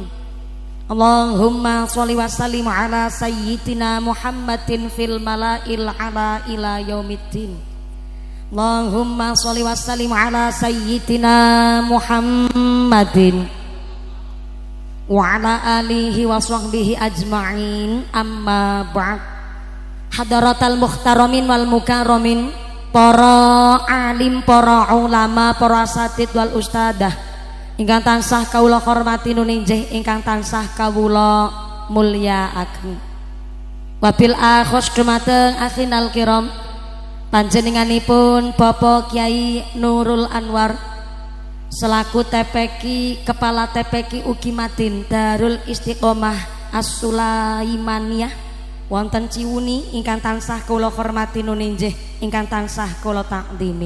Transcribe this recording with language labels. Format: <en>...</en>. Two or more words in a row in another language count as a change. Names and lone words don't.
<ar>اللهم صل وسلم على سيدنا محمد في الملإ الأعلى إلى يوم الدين. اللهم صل وسلم على سيدنا محمد وعلى آله وصحبه أجمعين. أما بعد. حضرات المحترمين والمكرمين,</ar> <jv>para alim, para ulama, para</jv> <ar>الأساتيذ والأستاذة</ar> <jv>ingkang tansah kawula hormati nuninjih, ingkang tansah kawula mulyakaken.</jv> <ar>وبالأخص</ar> <jv>dumateng</jv> <ar>أخينا الكرام,</ar> <jv>panjenenganipun Bapak Kyai Nurul Anwar selaku TPQ, Kepala TPQ Ugi Madin Darul Istiqomah As-Sulaimaniyah wonten Ciwuni ingkang tansah kula hormati nuninjih, ingkang tansah kula takdimi.</jv>